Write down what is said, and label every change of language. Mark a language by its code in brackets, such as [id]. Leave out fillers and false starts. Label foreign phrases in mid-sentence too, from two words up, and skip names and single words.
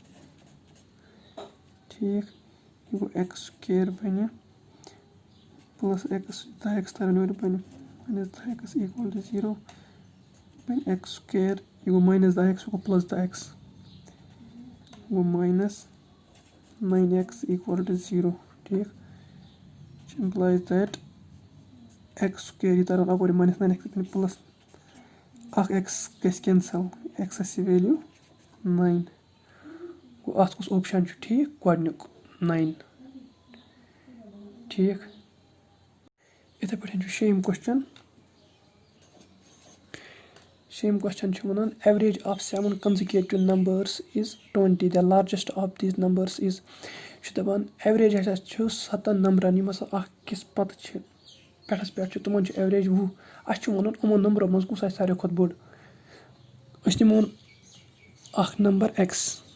[ks] ٹھیٖک یہِ گوٚو x سُکیر بَنہِ +x 10x ترن یورٕ بَنہِ 10x = 0 بَنہِ x سُکیر یہِ گوٚو -10x یہِ گوٚو +10x گوٚو -9x = 0 ٹھیٖک [en] which implies that [ks] x سُکیر یہِ تَرو اَپٲرۍ -9x بَنہِ +1x گژھِ کٮ۪نسَل x یہِ ویلیوٗ 9 گوٚو اَتھ کُس اوپشَن چھُ ٹھیٖک گۄڈٕنیُک 9 ٹھیٖک یِتھَے پٲٹھۍ چھُ شیٚیِم کوسچن چھُ وَنان [en] average of 7 consecutive numbers is 20 the largest of these numbers is [ks] چھُ دَپان ایوریج ہسا چھُ 7 نمبرَن یِم ہسا اکھ أکِس پَتہٕ چھِ پٮ۪ٹھَس پٮ۪ٹھ چھِ تِمن چھُ ایوریج 20 اَسہِ چھُ وَنُن یِمو نمبرو منٛز کُس آسہِ ساروی کھۄتہٕ بوٚڑ أسۍ نِمون اکھ نمبر x